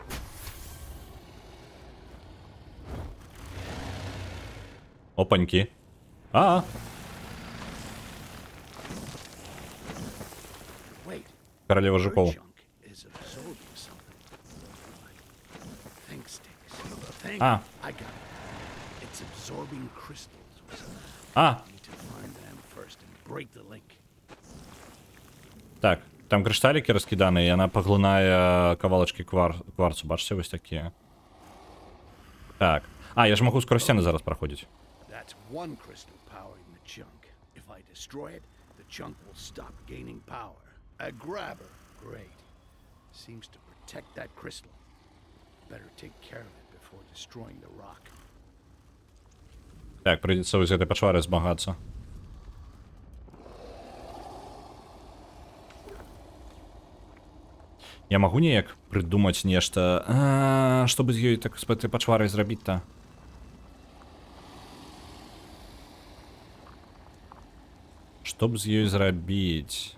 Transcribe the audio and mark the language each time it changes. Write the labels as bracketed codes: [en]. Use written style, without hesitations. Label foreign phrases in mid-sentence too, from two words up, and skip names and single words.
[en] Опаньки. Wait. [ru] Королева [en] Her [ru] жуков. [en] junk is absorbing something. Think sticks. Think. Ah. I got it. It's absorbing crystals or something. А, Need to find them first and break the link. [be] так, там крышталікі раскіданы, і яна паглынае кавалачкі кварцу, бачыце, вось такія. Так. Я ж магу скора сцены зараз праходзіць. [en] That's one crystal powering the chunk. If I destroy it, the chunk will stop gaining power. A grabber. Great. Seems to protect that crystal. Better take care of it before destroying the rock. [be] Так, прыйдзецца з гэтай пачвары змагацца. Я магу неяк прыдумаць нешта, што бы з ёй так з гэтай пачварай зрабіць-то? Што б з ёй зрабіць?